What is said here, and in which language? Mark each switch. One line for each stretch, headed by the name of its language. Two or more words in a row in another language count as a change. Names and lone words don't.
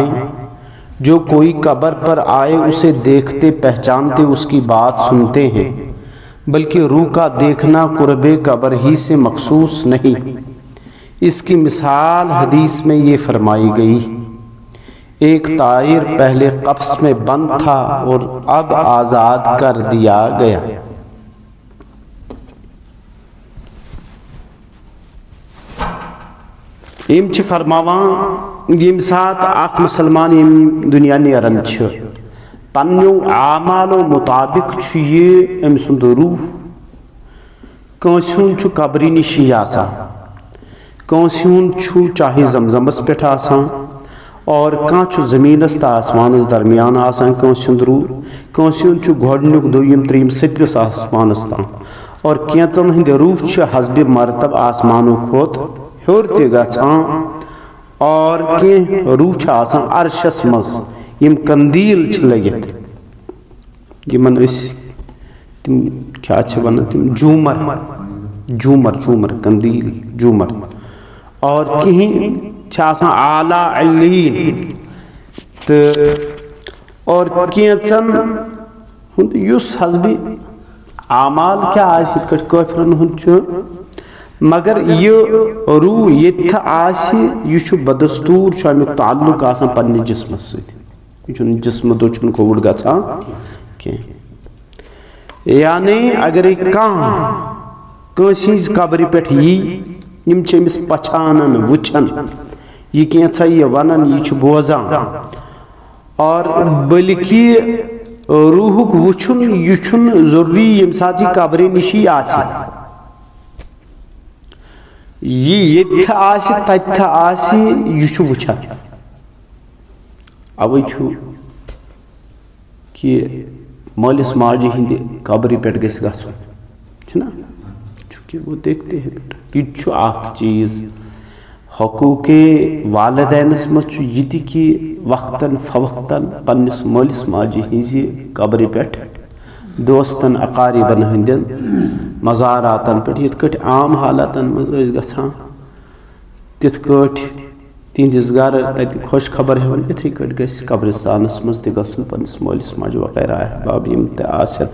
Urdu: جو کوئی قبر پر آئے اسے دیکھتے پہچانتے اس کی بات سنتے ہیں، بلکہ روح کا دیکھنا قرب قبر ہی سے مخصوص نہیں. اس کی مثال حدیث میں یہ فرمائی گئی: ایک طائر پہلے قفس میں بند تھا اور اب آزاد کر دیا گیا.
Kashmiri: یم چھ فرماوان یم سات اخ مسلمان یم دنیا نیرن چھ پنیو اعمالو مطابق چھ یہ ام سند روح کانسیون چھ قبری نشی آسان، کانسیون چھ چاہے زمزمس پیٹھ آسان، اور کان چھ زمینس تا آسمانس درمیان آسان کانسیون روح، کانسیون چھ گھوڑنک دویم تریم ستوس آسمانس تان، اور کینچن ہند روح چھ حسب مرتب آسمانو کھوت ہور تہ گژھان، اور کی روح چھ آسان عرشس مز یم قندیل چھ لگت یمن اس تم کیا چھ ونان تم جومر قندیل جومر، اور کہیں چھ آسان اعلیٰ علین تہ، اور کینچن ہند یس حسب اعمال کیا آس یت کٹ کافرن ہند چھ، مگر یہ روح یت آسی یہ چھ بدستور چھ امیک تعلق آسان پنہ جسمس ست، یہ چھ جسم دو چھ کوڑ گژھان کی. یعنی اگر کانسی قبر پیٹھ یم چھ امس پچھانن وچھن یہ کینژھا یہ ونان یہ چھ بوزان، اور بلکہ روحک وچھن یہ چھن ضروری یم سات یہ قبر نشی آسی، یہ یت آسی تتھ آسی یہ چھ وچھان. اوے چھ کہ مالس ماجہ ہند قبر پیٹھ گژھِ گژھن چھنا
Urdu: چونکہ وہ دیکھتے ہیں بیٹا
Kashmiri: یہ چھ اخ چیز. حقوق والدینس مز چھ یہ تہ کہ وقتاً فوقتاً پنس مالس ماجہ ہز قبر پیٹھ دوستن اقاربن ہندین مزاراتن پیٹھ یت کٹ عام حالاتن مز گژھان تتھ کٹ تہندس گھر تت خوش خبر ہیون اتھے کٹ گژھِ قبرستانس مز تہ گژھن پنس مالس ماجہ وغیرہ احباب یم تہ آسن.